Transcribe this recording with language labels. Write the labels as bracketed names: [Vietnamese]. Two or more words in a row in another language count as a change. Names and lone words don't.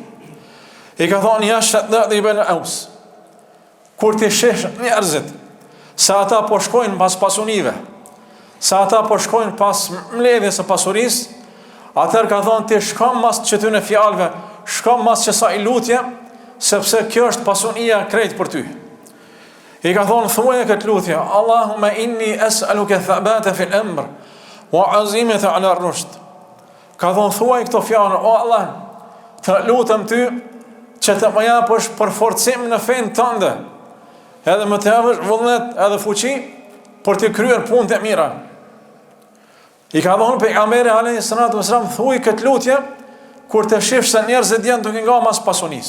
[Albanian] I ka thonë ja Shaddad ibn Aus, kur ti shesh njerëzit se ata po shkojnë pas pasunive, se ata po shkojnë pas mbledhjes së pasurisë, atëherë ka thonë ti shkon mas çetyre fjalëve, shkon mas çësaj lutje, sepse kjo është pasunia krejt për ty. I ka thonë thuaje këtë lutje, [Arabic] اللهم إني أسألك الثبات في الأمر والعزيمة على الرشد. [Albanian] Ka thonë thuaj këto fjalë, o Allah, të lutem ty që të më japësh përforcim në fenë tënde, edhe më të japësh vullnet edhe fuqi për të kryer punët e mira. I ka thonë pejgamberi [Arabic] عليه الصلاة والسلام, [Albanian] thuaj këtë lutje kur të shihsh se njerëzit janë duke nga mas pasunisë.